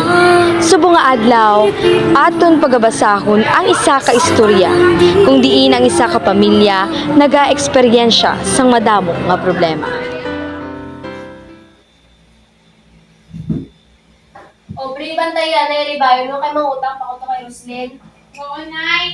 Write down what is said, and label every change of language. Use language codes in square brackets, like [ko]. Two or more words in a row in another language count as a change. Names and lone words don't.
[hil] Subong nga adlaw, aton pagabasahon ang isa ka istorya, kung diin ang isa ka pamilya naga-eksperyensya sang madamo nga problema. [tl] O, pre, bantayan na yung ribayo no kay mangutang pa ko to kay Roslyn. Oo, Nay.